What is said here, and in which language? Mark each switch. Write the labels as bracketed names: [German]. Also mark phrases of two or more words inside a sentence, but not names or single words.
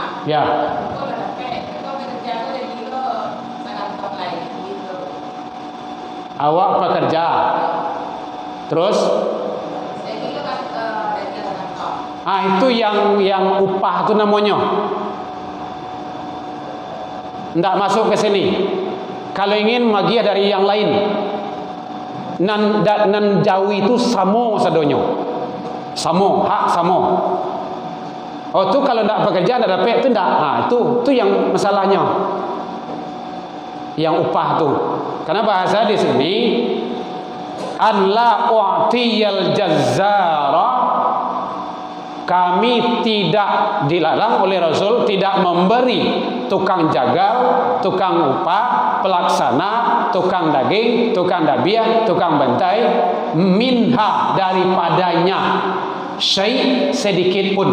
[Indonesian] Ya. Awak pekerja. Terus? Itu yang upah itu namanya. Ndak masuk ke sini. Kalau ingin magiah dari yang lain. [Minangkabau] Nan jawi itu samo sadonyo. [Indonesian] Samo, hak samo. Itu kalau ndak pekerja ndak dapat itu ndak. Itu yang masalahnya. Yang upah tu. Karena bahasa di sini [Arabic] أن لا أعطي الجزار, [Indonesian] kami kami tidak dilarang oleh Rasul tidak memberi tukang jagal, tukang upah, pelaksana, tukang daging, tukang dabiah, tukang bantai, minha daripadanya syai' sedikit pun.